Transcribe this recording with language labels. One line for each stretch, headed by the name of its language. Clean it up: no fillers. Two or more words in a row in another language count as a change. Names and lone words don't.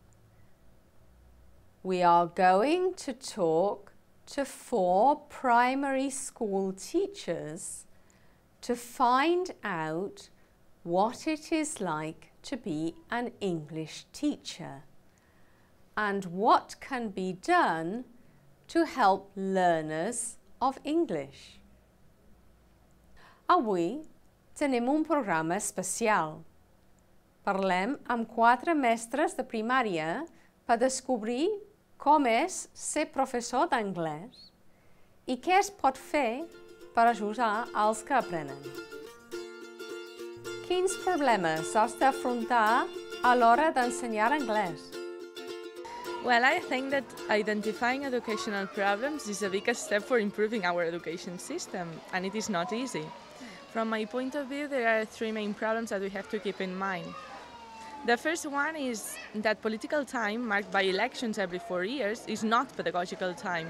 English: We are going to talk to 4 primary school teachers to find out what it is like to be an English teacher, and what can be done to help learners of English.
Catalan: Avui tenim un programa especial. Parlem amb 4 mestres de primària per descobrir com és ser professor d'anglès i què es pot fer per ajudar als que aprenen. Quins problemes has d'afrontar a l'hora d'ensenyar anglès?
English: Well, I think that identifying educational problems is a big step for improving our education system, and it is not easy. From my point of view, there are 3 main problems that we have to keep in mind. The first one is that political time, marked by elections every 4 years, is not pedagogical time.